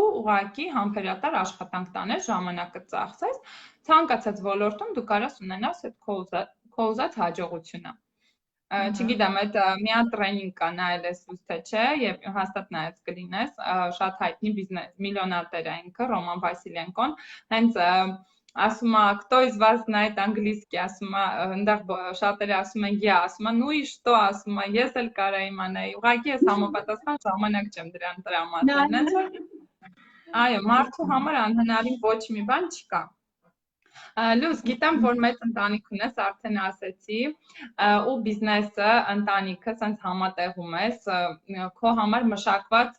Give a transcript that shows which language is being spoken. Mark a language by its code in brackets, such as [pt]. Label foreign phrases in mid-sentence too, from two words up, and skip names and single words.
[hy] ուղղակի համբերատար աշխատանք տանես, ժամանակը ծախսես, ցանկացած ոլորտում դու կարաս ունենաս այդ քո ուզած հաջողությունը։ Չգիտեմ, այդ մի հատ տրեյնինգ կա, նայել ես լույս թե չէ, եւ հաստատ նայած կլինես, շատ հայտնի բիզնես միլիոնատեր է ինքը, Ռոման Վասիլենկոն, հենց ասում է, [ru] кто из вас знает английский, [hy] ասում է, այնտեղ շատերը ասում են, я, ասում է, [ru] ну и что, [hy] ասում է, ես էլ կարա իմանայի, ուղղակի ես համապատասխան ժամանակ չեմ դրան տրամադրել, այո, մարդու համար անհնարին ոչ մի բան չկա։ Լույս, գիտեմ, որ մեծ ընտանիք ունես, արդեն ասեցի, ու բիզնեսը, ընտանիքը սենց համատեղում ես, քո համար մշակված